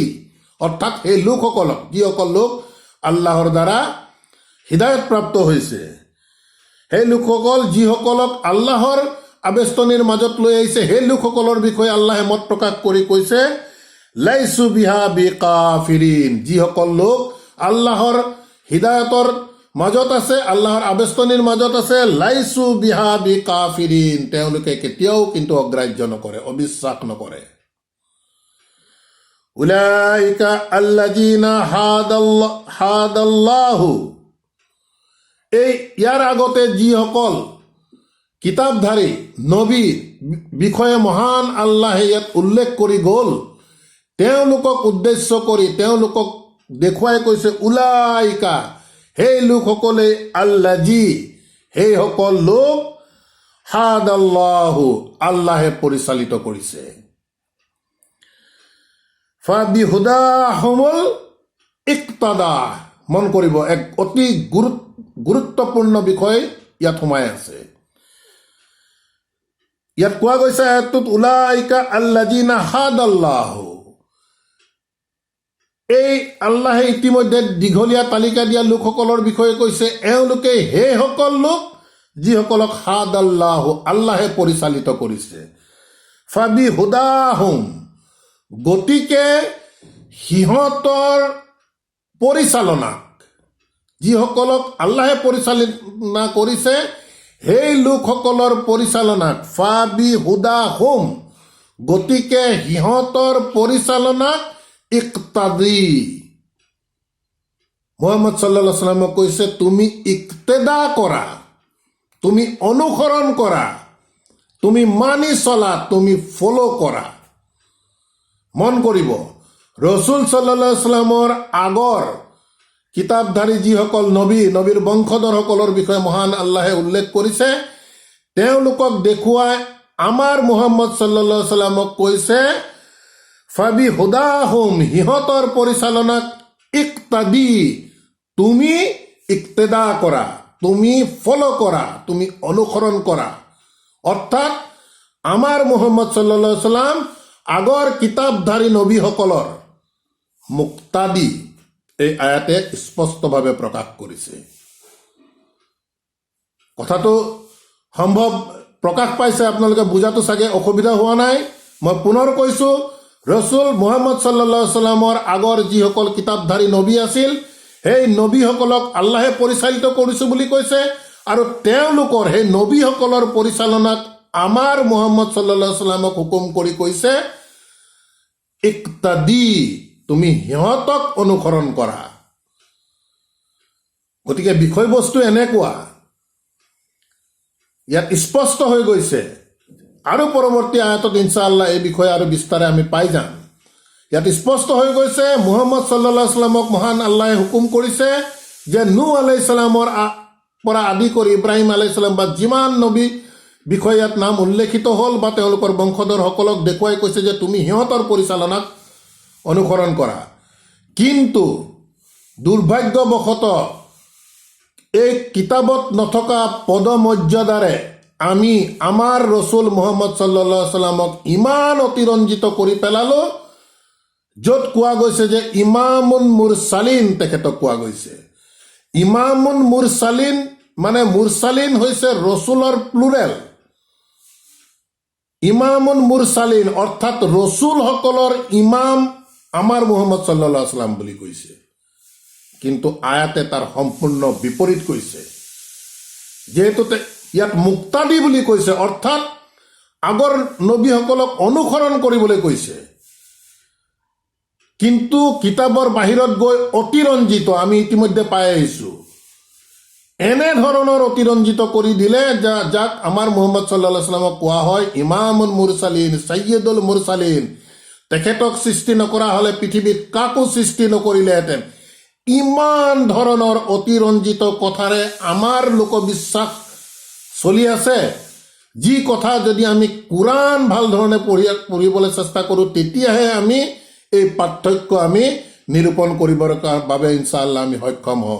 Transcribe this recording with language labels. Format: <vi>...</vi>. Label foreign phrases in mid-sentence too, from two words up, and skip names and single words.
<as>অৰ্থাৎ সেই লোকসকলক, যিসকল লোক আল্লাহৰ দ্বাৰা হৃদায়ত প্ৰাপ্ত হৈছে, সেই লোকসকল যিসকলক আল্লাহৰ আবেষ্টনীৰ মাজত লৈ আহিছে, সেই লোকসকলৰ বিষয়ে আল্লাহে মত প্ৰকাশ কৰি কৈছে,</as> <ar>ليسوا بها بكافرين,</ar> <as>যিসকল লোক আল্লাহৰ হৃদায়তৰ মাজত আছে, আল্লাহৰ আবেষ্টনীৰ মাজত আছে,</as> <ar>ليسوا بها بكافرين,</ar> <as>তেওঁলোকে কেতিয়াও কিন্তু অগ্ৰাহ্য নকৰে, অবিশ্বাস নকৰে।</as> <ar>أولئك الذين هدى الله,</ar> <as>এই ইয়াৰ আগতে যিসকল কিতাপধাৰী নবীৰ বিষয়ে মহান আল্লাহে ইয়াত উল্লেখ কৰি গ'ল, তেওঁলোকক উদ্দেশ্য কৰি তেওঁলোকক দেখুৱাই কৈছে, উলাইকা সেই লোকসকলে, আল্লাযী সেইসকল লোক, হাদাল্লাহু আল্লাহে পৰিচালিত কৰিছে।</as> <ar>فبهداهم اقتده,</ar> <as>মন কৰিব, এক অতি গুৰুত্বপূৰ্ণ বিষয় ইয়াত সোমাই আছে। ইয়াত কোৱা গৈছে আয়াতটোত,</as> <ar>أولئك الذين هدى الله,</ar> <as>এই আল্লাহে ইতিমধ্যে দীঘলীয়া তালিকা দিয়া লোকসকলৰ বিষয়ে কৈছে, এওঁলোকে সেইসকল লোক যিসকলক হাদাল্লাহু আল্লাহে পৰিচালিত কৰিছে। ফাবিহুদাহুম, গতিকে সিহঁতৰ পৰিচালনাক, যিসকলক আল্লাহে পৰিচালনা কৰিছে, সেই লোকসকলৰ পৰিচালনাক, ফাবিহুদাহুম, গতিকে সিহঁতৰ পৰিচালনাক ইক্তাদি, মুহাম্মদ</as> <ar>صلى الله عليه وسلم</ar> <as>কৈছে, তুমি ইক্তেদা কৰা, তুমি অনুসৰণ কৰা, তুমি মানি চলা, তুমি ফলো কৰা। মন কৰিব, ৰসুল</as> <ar>صلى الله عليه وسلم</ar> <as>আগৰ কিতাপধাৰী যিসকল নবীৰ বংশধৰসকলৰ বিষয়ে মহান আল্লাহে উল্লেখ কৰিছে, তেওঁলোকক দেখুৱাই আমাৰ মুহাম্মদ</as> <ar>صلى الله عليه وسلم</ar> <as>কৈছে, ফাবিহুদাহুম, সিহঁতৰ পৰিচালনাক ইক্তাদি, তুমি ইক্তেদা কৰা, তুমি ফলো কৰা, তুমি অনুসৰণ কৰা। অৰ্থাৎ আমাৰ মুহাম্মদ</as> <ar>صلى الله عليه وسلم</ar> <as>আগৰ কিতাপধাৰী নবীসকলৰ মুক্তাদি, এই আয়াতে স্পষ্টভাৱে প্ৰকাশ কৰিছে। কথাটো সম্ভৱ প্ৰকাশ পাইছে, আপোনালোকে বুজাটো চাগে অসুবিধা হোৱা নাই। মই পুনৰ কৈছোঁ, ৰসুল মুহাম্মদ</as> <ar>صلى الله عليه وسلم</ar> <as>আগৰ যিসকল কিতাপধাৰী নবী আছিল, সেই নবীসকলক আল্লাহে পৰিচালিত কৰিছোঁ বুলি কৈছে, আৰু তেওঁলোকৰ সেই নবীসকলৰ পৰিচালনাক আমাৰ মুহাম্মদ</as> <ar>صلى الله عليه وسلم</ar> <as>হুকুম কৰি কৈছে ইক্তাদি, তুমি সিহঁতক অনুসৰণ কৰা। গতিকে বিষয়বস্তু এনেকুৱা, ইয়াত স্পষ্ট হৈ গৈছে। আৰু পৰৱৰ্তী আয়াতত</as> <ar>إن شاء الله</ar> <as>এই বিষয়ে আৰু বিস্তাৰে আমি পাই যাম। ইয়াত স্পষ্ট হৈ গৈছে মুহাম্মদ</as> <ar>صلى الله عليه وسلم</ar> <as>মহান আল্লাহে হুকুম কৰিছে যে নূহ</as> <ar>عليه السلام</ar> <as>পৰা আদি কৰি ইব্ৰাহিম</as> <ar>عليه السلام</ar> <as>বা যিমান নবী বিষয়ে ইয়াত নাম উল্লেখিত হ'ল বা তেওঁলোকৰ বংশধৰসকলক দেখুৱাই কৈছে যে তুমি সিহঁতৰ পৰিচালনাক অনুসৰণ কৰা। কিন্তু দুৰ্ভাগ্যবশতঃ এই কিতাপত নথকা পদমৰ্যাদাৰে আমি আমাৰ ৰসুল মুহাম্মদ</as> <ar>صلى الله عليه وسلم</ar> <as>ইমান অতিৰঞ্জিত কৰি পেলালো, য'ত কোৱা গৈছে যে</as> <ar>إمام المرسلين</ar> <as>তেখেতক কোৱা গৈছে।</as> <ar>إمام المرسلين</ar> <as>মানে মুৰচালিন হৈছে ৰসুলৰ প্লুৰেল।</as> <ar>إمام المرسلين</ar> <as>অৰ্থাৎ ৰসুলসকলৰ ইমাম আমাৰ মুহাম্মদ</as> <ar>صلى الله عليه وسلم</ar> <as>বুলি কৈছে। কিন্তু আয়াতে তাৰ সম্পূৰ্ণ বিপৰীত কৈছে। যেহেতু ইয়াত মুক্তাদি বুলি কৈছে, অৰ্থাৎ আগৰ নবীসকলক অনুসৰণ কৰিবলৈ কৈছে, কিন্তু কিতাপৰ বাহিৰত গৈ অতিৰঞ্জিত আমি ইতিমধ্যে পাই আহিছো। এনেধৰণৰ অতিৰঞ্জিত কৰি দিলে যাক আমাৰ মুহাম্মদ</as> <ar>صلى الله عليه وسلم</ar> <as>কোৱা হয়</as> <ar>إمام المرسلين، سيد المرسلين.</ar> <as>তেখেতক সৃষ্টি নকৰা হলে পৃথিৱীত কাকো সৃষ্টি নকৰিলেহেঁতেন। ইমান ধৰণৰ অতিৰঞ্জিত কথাৰে আমাৰ লোকবিশ্বাস চলি আছে, যি কথা যদি আমি কোৰাণ ভাল ধৰণে পঢ়িবলৈ চেষ্টা কৰোঁ তেতিয়াহে আমি এই পাৰ্থক্য আমি নিৰূপণ কৰিবৰ বাবে</as> <ar>إن شاء الله</ar> <as>আমি সক্ষম হ'ম।</as>